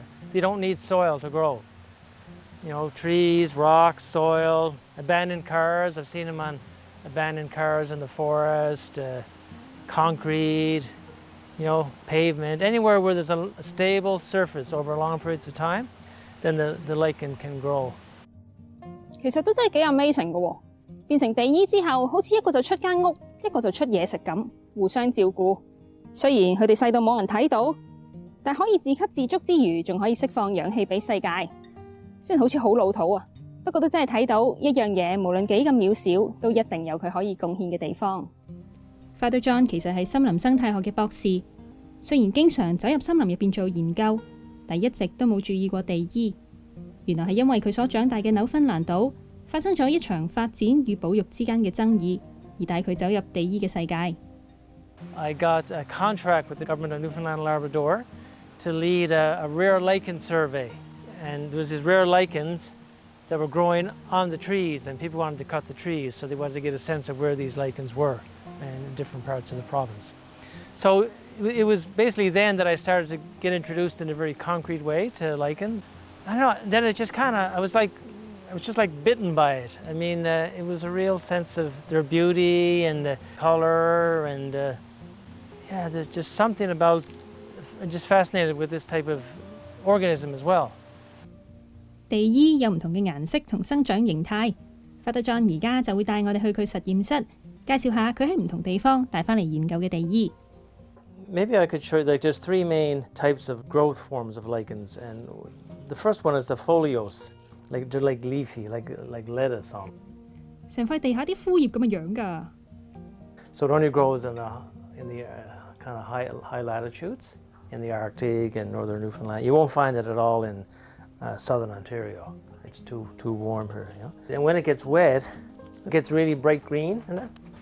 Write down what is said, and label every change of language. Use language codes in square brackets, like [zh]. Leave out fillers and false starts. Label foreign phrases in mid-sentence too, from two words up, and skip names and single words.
[en] They don't need soil to grow. Trees, rocks, soil, abandoned cars. I've seen them on abandoned cars in the forest, concrete, pavement. Anywhere where there's a stable surface over long periods of time, then the lichen can grow. [yue] 其實都真係幾 amazing 嘅喎，變成地衣之後，好似一個就出間屋，一個就出嘢食咁，互相照顧。雖然佢哋細到冇人睇到，但可以自給自足之餘，仲可以釋放氧氣俾世界。雖然好似好老土啊，不過都真係睇到一樣嘢，無論幾咁渺小，都一定有佢可以貢獻嘅地方。 Father John 其實係森林生態學嘅博士，雖然經常走入森林入邊做研究，但一直都冇注意過地衣。原來係因為佢所長大嘅紐芬蘭島發生咗一場發展與保育之間嘅爭議，而帶佢走入地衣嘅世界。 [en] I got a contract with the government of Newfoundland and Labrador to lead a rare lichen survey. And there was these rare lichens that were growing on the trees, and people wanted to cut the trees, so they wanted to get a sense of where these lichens were in different parts of the province. So it was basically then that I started to get introduced in a very concrete way to lichens. I don't know, then it just I was just like bitten by it. I mean, it was a real sense of their beauty and the color, and there's just something about, I'm just fascinated with this type of organism as well. [yue] 地衣有唔同嘅顏色同生長形態。Father John 而家就會帶我哋去佢實驗室，介紹下佢喺唔同地方帶返嚟研究嘅地衣。 [en] Maybe I could show you there's three main types of growth forms of lichens, and the first one is the foliose, they're like leafy, like lettuce on. [yue] 成塊地下啲枯葉咁嘅樣㗎。 [en] So it only grows in the kind of high latitudes. in the Arctic and northern Newfoundland. You won't find it at all in southern Ontario. It's too warm here, you know. And when it gets wet, it gets really bright green, isn't it?